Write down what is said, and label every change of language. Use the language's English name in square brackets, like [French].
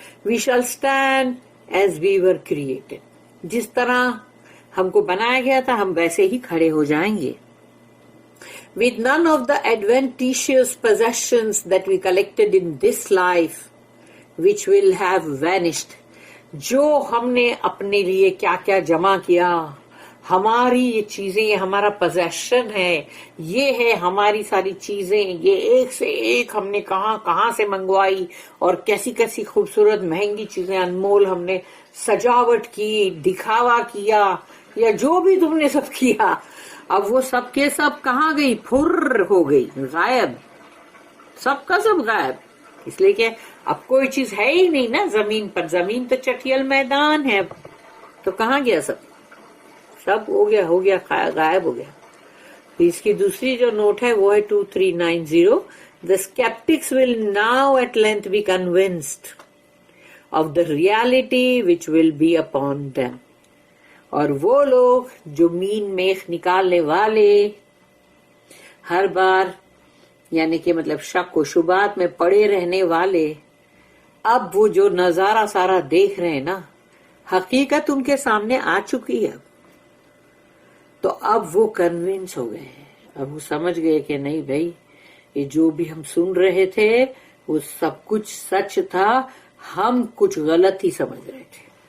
[English] We shall stand as we were created. [Urdu] جس طرح ہم کو بنایا گیا تھا ہم ویسے ہی کھڑے ہو جائیں گے. [English] With none of the adventitious possessions that we collected in this life, which will have vanished. [Urdu] جو ہم نے اپنے لیے کیا کیا جمع کیا، ہماری یہ چیزیں، یہ ہمارا پوزیشن ہے، یہ ہے ہماری ساری چیزیں، یہ ایک سے ایک ہم نے کہاں کہاں سے منگوائی، اور کیسی کیسی خوبصورت مہنگی چیزیں انمول ہم نے سجاوٹ کی، دکھاوا کیا، یا جو بھی تم نے سب کیا، اب وہ سب کے سب کہاں گئی؟ پھر ہو گئی، غائب، سب کا سب غائب. اس لیے کہ اب کوئی چیز ہے ہی نہیں نا زمین پر، زمین تو چٹیل میدان ہے، تو کہاں گیا سب ہو گیا غائب ہو گیا. اس کی دوسری جو نوٹ ہے وہ ہے 2390. [English] The skeptics will now at length be convinced of the reality which will be upon them. [Urdu] اور وہ لوگ جو مین میخ نکالنے والے ہر بار یعنی کہ مطلب شک و شبہات میں پڑے رہنے والے، اب وہ جو نظارہ سارا دیکھ رہے ہیں نا، حقیقت ان کے سامنے آ چکی ہے، تو اب وہ کنونس ہو گئے ہیں، اب وہ سمجھ گئے کہ نہیں بھائی یہ جو بھی ہم سن رہے تھے وہ سب کچھ سچ تھا، ہم کچھ غلط ہی سمجھ رہے تھے.